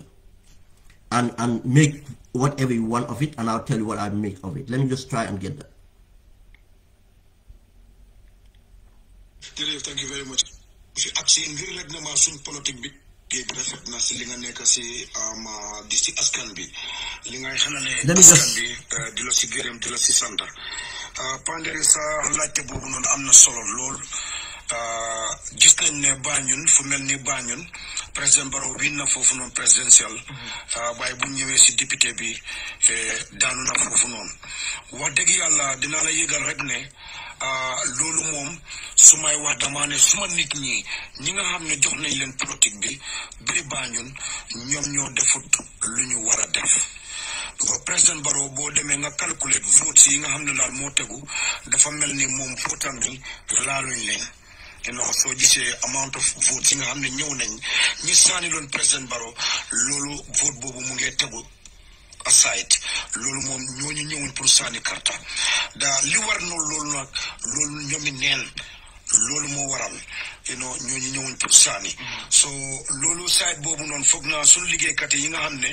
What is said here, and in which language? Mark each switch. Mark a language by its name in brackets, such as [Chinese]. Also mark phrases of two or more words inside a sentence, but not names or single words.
[English] And make whatever you want of it, and I'll tell you what I make of it. Let me just try and get that. Thank you very much. [Wolof] Let me gis nañ ne Banjul fu mel ni Banjul président Barrow win na foofu noonu présidentiel waaye bu ñëwee si député bi daanu na foofu noonu wax dëgg yàlla dinaa la yëgal rek ne loolu moom su may wax dama ne suma nit ñi nga xam ne jox nañ leen politique bi biir Banjul ñoom ñoo defut lu ñu war a def. Président Barrow boo demee nga calculer votes yi nga xam ne daal moo tegu dafa mel ni moom votam bi laaluñ leen. So gisee [English] amount of votes [Wolof] yi nga xam ne ñëw nañ ñi saani loon président Barrow loolu vote boobu mu ngi tegu aside loolu moom ñooñu ñëwuñ pour saani karta li war noonu loolu nag loolu ñoomi neen loolu moo waral ñooñu ñëwuñ pour saani so loolu side boobu noonu foog naa suñu liggéeykat yi nga xam ne